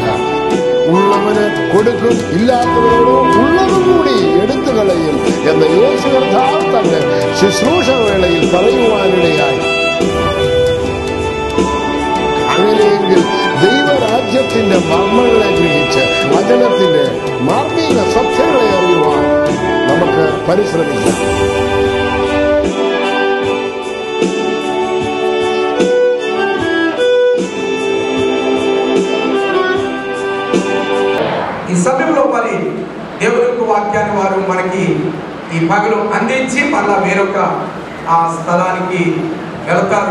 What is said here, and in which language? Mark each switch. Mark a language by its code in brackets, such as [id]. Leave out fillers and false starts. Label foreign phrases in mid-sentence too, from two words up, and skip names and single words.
[ml] ഉള്ളവന് കൊടുക്കും, ഇല്ലാത്തവരോട് ഉള്ളതും കൂടി എടുത്തു കളയും എന്ന് യേശു കർത്താവ് തന്റെ ശുശ്രൂഷ വേളയിൽ പറയുവാനിടയായി. അങ്ങനെയെങ്കിൽ ദൈവരാജ്യത്തിന്റെ മർമ്മങ്ങളെ ഗ്രഹിച്ച് വചനത്തിന്റെ മാർമിക സത്യങ്ങളെ അറിയുവാൻ നമുക്ക് പരിശ്രമിക്കാം. [te] ఈ సమయంలో మరి దేవుని యొక్క వాక్యాన్ని వారు మనకి ఈ పగలు అందించి మళ్ళా వేరొక ఆ స్థలానికి వెళతారు.